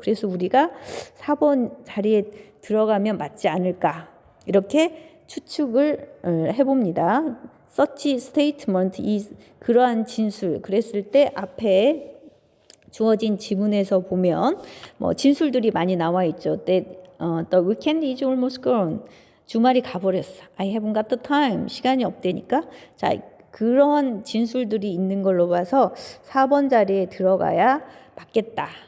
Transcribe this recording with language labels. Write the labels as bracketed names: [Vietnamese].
[Korean] 그래서 우리가 4번 자리에 들어가면 맞지 않을까 이렇게 추측을 해봅니다. [English] Such statement is [Korean] 그러한 진술 그랬을 때 앞에 주어진 지문에서 보면 진술들이 많이 나와 있죠. [English] That the weekend is almost gone. [Korean] 주말이 가버렸어. [English] I haven't got the time. [Korean] 시간이 없다니까. 자, 그런 진술들이 있는 걸로 봐서 4번 자리에 들어가야 맞겠다.